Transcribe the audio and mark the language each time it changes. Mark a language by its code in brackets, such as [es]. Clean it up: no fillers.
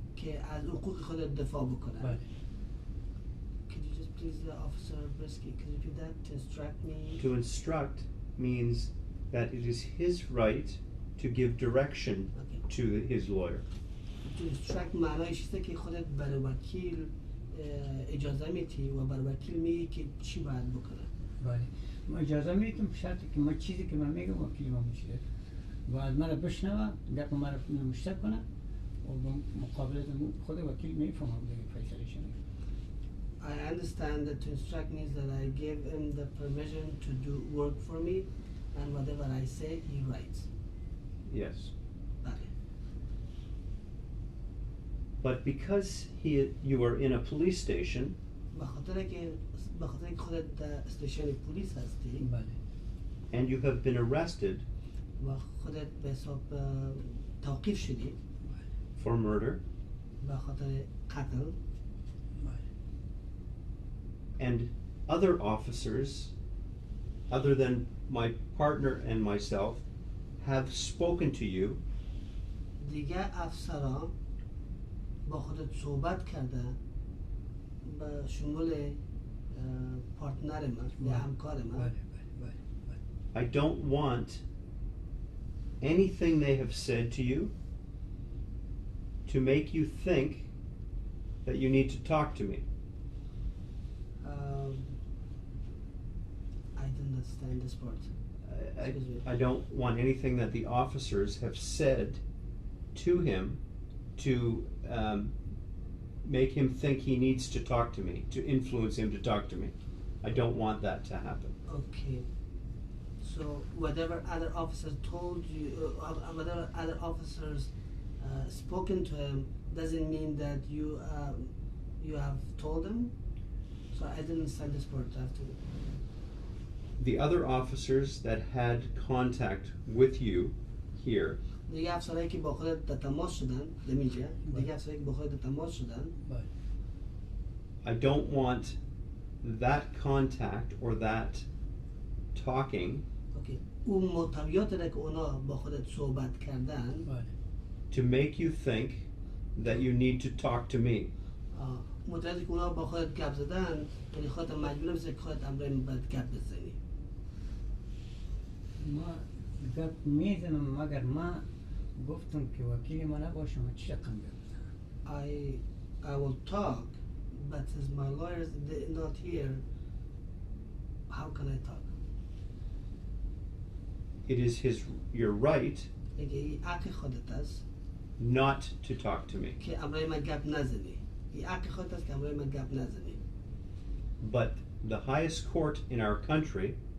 [fa] که از حقوق خودت دفاع بکنه. بله. [en] Could you just please, Officer Brisky, could you do that to instruct me? To instruct means that it is his right to give direction to his lawyer. To instruct [fa] معنایش اینه که خودت برای وکیل اجازه میدی و برای وکیل میگی که چی باید بکنه. بله. ما اجازه میدیم به شرطی که ما چیزی که من میگم وکیل ما میشه و از من بشنوه گپ ما رو مشترک کنه و مقابل خود وکیل میفهمم دیگه فیصله شده. [en] I understand that to instruct means that I give him the permission to do work for me, and whatever I say, he writes. Yes. [fa] بله. [en] But because you are in a police station, [fa] به خاطر که خودت در استیشن پلیس هستی بله. [en] and you have been arrested [fa] و خودت به حساب توقیف شدی [en] for murder, [fa] به خاطر قتل [en] and other officers, other than my partner and myself, have spoken to you, [fa] دیگه افسران با خودت صحبت کرده به شمول پارتنر من یا همکار من. [en] I don't want anything they have said to you to make you think that you need to talk to me. I don't understand this part. I don't want anything that the officers have said to him to make him think he needs to talk to me, to influence him to talk to me. I don't want that to happen. Okay. So whatever other officers told you, whatever other officers spoken to him, doesn't mean that you have told him. So I didn't understand this part. I have to. The other officers that had contact with you here, [fa] دیگه افسرهایی که با خودت در تماس شدن نمیشه. دیگه افسرهایی که با خودت در تماس شدن. [en] I don't want that contact or that talking Okay. [fa] اون محتویات را که اونا با خودت صحبت کردن [en] to make you think that you need to talk to me. [fa] محتویاتی که اونا با خودت گپ زدن یعنی خودت مجبور بزنی که خودت امرای باید گپ بزنی. ما گپ میزنم مگر ما گفتم که وکیل ما نباشم چی رقم بزنم. [en] I will talk, but since my lawyers not here, how can I talk? It is your right [fa] این حق خودت است [en] not to talk to me. [fa] که امرای من گپ نزنی. این حق خودت است که امرای من گپ نزنی. [en] But the highest court in our country